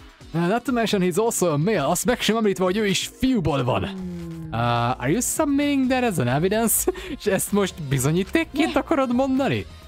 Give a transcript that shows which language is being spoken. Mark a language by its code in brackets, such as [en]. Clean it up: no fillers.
[en] Not to mention he's also a male, [hu] azt meg sem említve, hogy ő is fiúból van. [en] Are you submitting that as an evidence? [hu] És ezt most bizonyítékként akarod mondani?